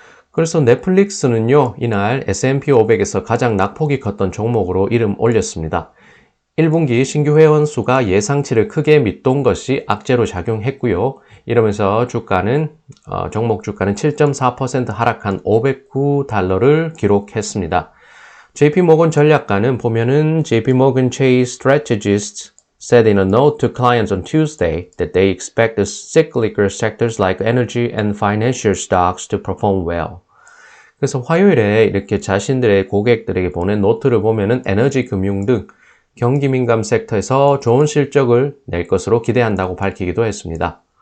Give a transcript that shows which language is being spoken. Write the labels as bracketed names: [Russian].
[Korean] 그래서 넷플릭스는요, 이날 S&P 500에서 가장 낙폭이 컸던 종목으로 이름 올렸습니다. 1분기 신규 회원 수가 예상치를 크게 밑돈 것이 악재로 작용했고요. 이러면서 종목 주가는 7.4% 하락한 $509를 기록했습니다. JP모건 전략가는 보면은 [English] JP모건 Chase strategists said in a note to clients on Tuesday that they expect the cyclical sectors like energy and financial stocks to perform well. [Korean] 그래서 화요일에 이렇게 자신들의 고객들에게 보낸 노트를 보면은 에너지, 금융 등 경기 민감 섹터에서 좋은 실적을 낼 것으로 기대한다고 밝히기도 했습니다.